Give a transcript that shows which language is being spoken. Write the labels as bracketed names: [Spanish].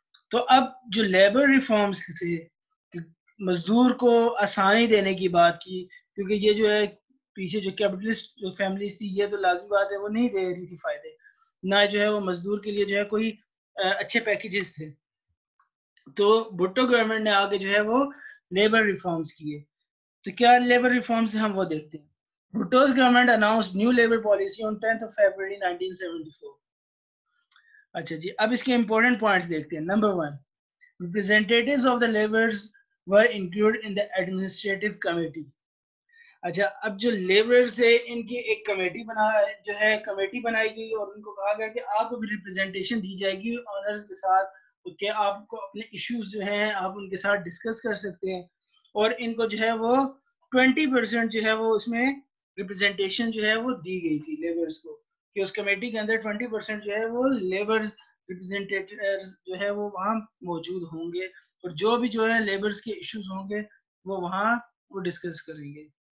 [Urdu] تو اب جو لیبر ریفارمز تھے, مزدور کو آسانی دینے کی بات کی, کیونکہ یہ جو ہے پیچھے جو کیپٹلسٹ فیملیز تھی یہ تو لازمی بات ہے وہ نہیں دے رہی تھی فائدے, نہ جو ہے وہ مزدور کے لیے جو ہے کوئی اچھے پیکیجز تھے. تو بھٹو گورنمنٹ نے آگے جو ہے وہ لیبر ریفارمز کیے. تو کیا لیبر ریفارمز ہیں ہم وہ دیکھتے ہیں. [English] Bhutto's government announced new labor policy on 10th of February 1974. [Urdu] اچھا جی, اب اس کے امپورٹنٹ پوائنٹس دیکھتے ہیں. [English] نمبر 1, representatives of the laborers were included in the administrative committee. [Urdu] اچھا, اب جو لیبرز تھے ان کی ایک کمیٹی جو ہے کمیٹی بنائی گئی اور ان کو کہا گیا کہ آپ کو بھی ریپرزینٹیشن دی جائے گی آنرز کے ساتھ, کہ آپ کو اپنے ایشوز جو ہیں آپ ان کے ساتھ ڈسکس کر سکتے ہیں, اور ان کو جو ہے وہ 20% جو ہے وہ اس میں ریپرزینٹیشن جو ہے وہ دی گئی تھی لیبرز کو, کہ اس کمیٹی کے اندر 20% جو ہے وہ لیبرز ریپرزینٹیٹرز جو ہے وہ وہاں موجود ہوں گے, اور جو بھی جو ہے لیبرز کے ایشوز ہوں گے وہ وہاں وہ ڈسکس کریں گے.